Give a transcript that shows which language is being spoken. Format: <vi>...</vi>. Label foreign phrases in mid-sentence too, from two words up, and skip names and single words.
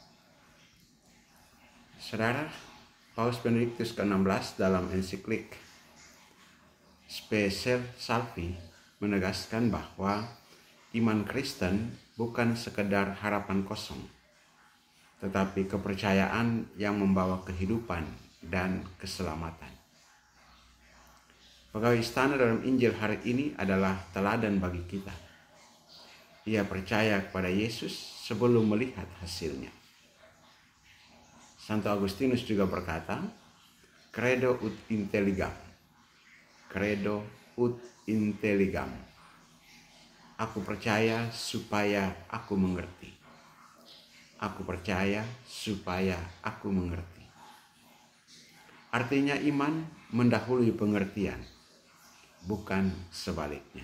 <id>Saudara, Paus Benediktus ke-16 dalam ensiklik Spe Salvi menegaskan bahwa iman Kristen bukan sekedar harapan kosong, tetapi kepercayaan yang membawa kehidupan dan keselamatan. Pegawai istana dalam Injil hari ini adalah teladan bagi kita. Ia percaya kepada Yesus sebelum melihat hasilnya. Santo Agustinus juga berkata,</id> <la>"Credo ut intelligam. Credo ut intelligam."</la> <id>Aku percaya supaya aku mengerti. Aku percaya supaya aku mengerti. Artinya iman mendahului pengertian, bukan sebaliknya.</id>